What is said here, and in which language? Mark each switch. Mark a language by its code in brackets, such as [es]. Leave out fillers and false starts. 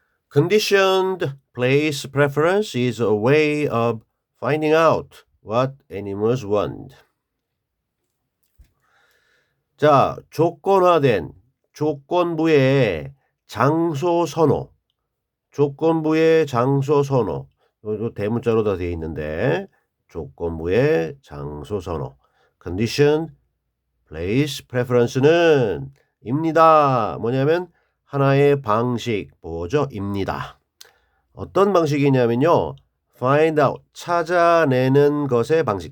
[en] Conditioned place preference is a way of finding out what animals want. [ko] 자, 조건화된 조건부의 장소 선호. 조건부의 장소 선호. 요 대문자로 다 되어 있는데 조건부의 장소 선호. [en] Condition place preference는 [ko] 입니다. 뭐냐면 하나의 방식 뭐죠? 입니다. 어떤 방식이냐면요. find out 찾아내는 것의 방식.